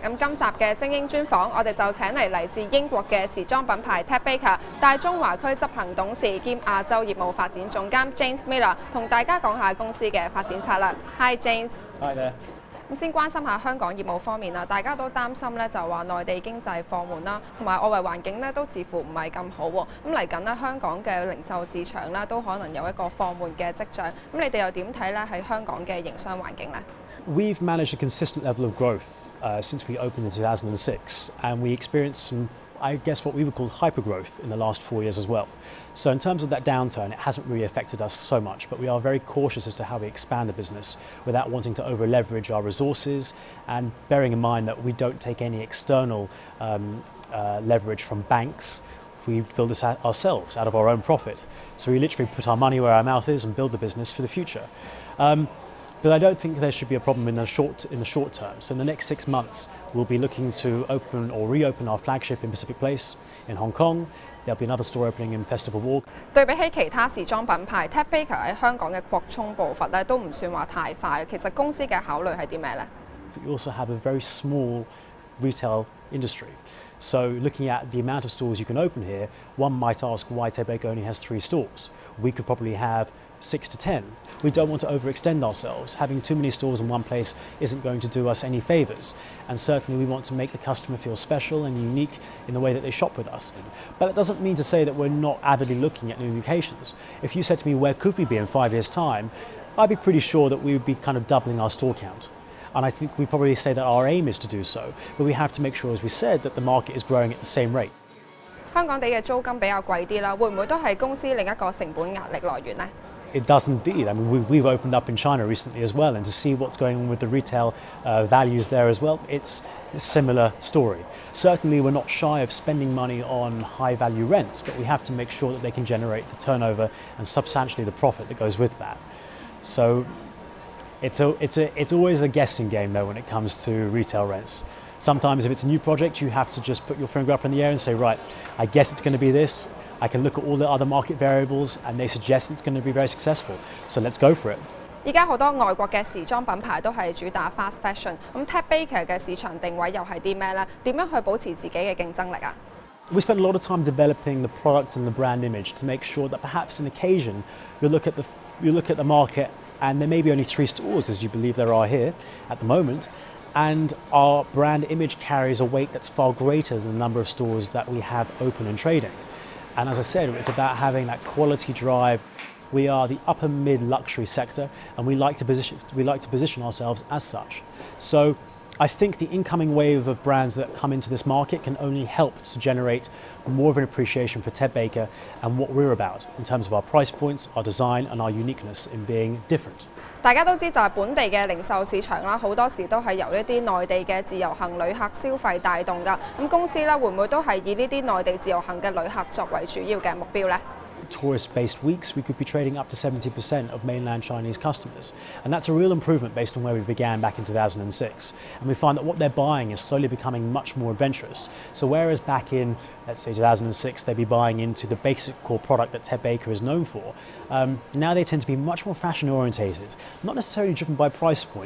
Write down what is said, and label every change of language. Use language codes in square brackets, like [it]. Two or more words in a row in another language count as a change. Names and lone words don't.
[yue] 咁今集嘅精英專訪，我哋就請嚟自英國嘅時裝品牌 Ted Baker 大中華區執行董事兼亞洲業務發展總監 James Miller 同大家講下公司嘅發展策略。Hi James。 [en] Hi there。 [yue] 咁先關心下香港業務方面啦，大家都擔心咧就話內地經濟放緩啦，同埋外圍環境咧都似乎唔係咁好喎。咁嚟緊咧香港嘅零售市場咧都可能有一個放緩嘅跡象。咁你哋又點睇咧喺香港嘅營商環境咧 [en] ？We've managed a consistent level of growth since we opened in 2006, and we experienced some, I guess, what we would call hypergrowth in the last 4 years as well. So in terms of that downturn, it hasn't really affected us so much, but we are very cautious as to how we expand the business without wanting to over-leverage our resources and bearing in mind that we don't take any external leverage from banks. We build this ourselves out of our own profit. So we literally put our money where our mouth is and build the business for the future. But I don't think there should be a problem in the short term. So in the next 6 months, we'll be looking to open or reopen our flagship in Pacific Place in Hong Kong. There'll be another store opening in Festival Walk. [yue] 對比起其他時裝品牌 ，Ted Baker 喺香港嘅擴充步伐咧都唔算話太快。其實公司嘅考慮係啲咩咧？ [en] We also have a very small retail industry. So looking at the amount of stores you can open here, one might ask why Ted Baker only has 3 stores. We could probably have 6 to 10. We don't want to overextend ourselves. Having too many stores in one place isn't going to do us any favours. And certainly we want to make the customer feel special and unique in the way that they shop with us. But it doesn't mean to say that we're not avidly looking at new locations. If you said to me, where could we be in 5 years' time? I'd be pretty sure that we would be kind of doubling our store count. And I think we probably say that our aim is to do so, but we have to make sure, as we said, that the market is growing at the same rate. [yue] 香港地嘅租金比較貴啲啦，會唔會都係公司另一個成本壓力來源呢？ [en] It does indeed. I mean, we've opened up in China recently as well, and to see what's going on with the retail values there as well, it's a similar story. Certainly, we're not shy of spending money on high-value rents, but we have to make sure that they can generate the turnover and substantially the profit that goes with that. So it's always a guessing game though when it comes to retail rents. Sometimes if it's a new project, you have to just put your finger up in the air and say, right, I guess it's going to be this. I can look at all the other market variables and they suggest it's going to be very successful. So let's go for it. [yue] 而家好多外國嘅時裝品牌都係主打 [en] fast fashion， [yue] 咁 Ted Baker 嘅市場定位又係啲咩咧？點樣去保持自己嘅競爭力啊？ [en] We spend a lot of time developing the product and the brand image to make sure that perhaps on occasion you look at the market and there may be only 3 stores as you believe there are here at the moment. And our brand image carries a weight that's far greater than the number of stores that we have open and trading. And as I said, it's about having that quality drive. We are the upper mid luxury sector, and we like to position ourselves as such. So I think the incoming wave of brands that come into this market can only help to generate more of an appreciation for Ted Baker and what we're about in terms of our price points, our design, and our uniqueness in being different. [yue] 大家都知就係本地嘅零售市場啦，好多時都係由呢啲內地嘅自由行旅客消費帶動㗎。咁公司咧會唔會都係以呢啲內地自由行嘅旅客作為主要嘅目標咧？ [en] Tourist-based weeks, we could be trading up to 70% of mainland Chinese customers. And that's a real improvement based on where we began back in 2006. And we find that what they're buying is slowly becoming much more adventurous. So whereas back in, let's say 2006, they'd be buying into the basic core product that Ted Baker is known for, now they tend to be much more fashion-orientated, not necessarily driven by price point.